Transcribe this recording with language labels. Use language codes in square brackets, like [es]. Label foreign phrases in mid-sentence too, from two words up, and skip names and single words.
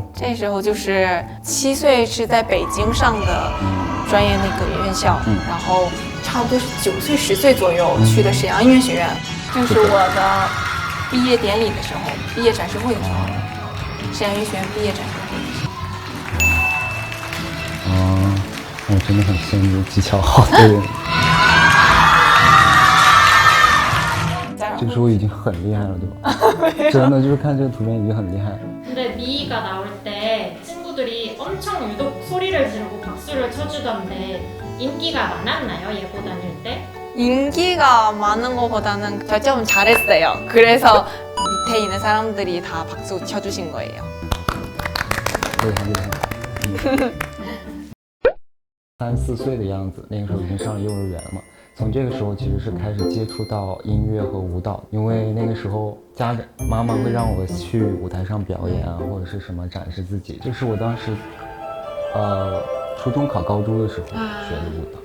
[zh] 这时候就是7岁是在北京上的专业那个院校，然后差不多是9岁10岁左右去的沈阳音乐学院，这是我的毕业典礼的时候，毕业展示会的时候，沈阳音乐学院毕业展示会的时候。我真的很羡慕技巧好的人。这个时候已经很厉害了，对吧？真的就是看这个图片已经很厉害了。 [ko] 근데 미이가 나올 때 친구들이 엄청 유독 소리를 지르고 박수를 쳐주던데 인기가 많았나요? 예고 다닐 때? 인기가 많은 것보다는 저 좀 잘했어요. 그래서 밑에 있는 사람들이 다 박수 쳐주신 거예요. [zh] 厉害厉害。3、4岁的样子，那个时候已经上了幼儿园了嘛。从这个时候其实是开始接触到音乐和舞蹈，因为那个时候妈妈会让我去舞台上表演啊，或者是什么展示自己。这是我当时初中考高中的时候学的舞蹈。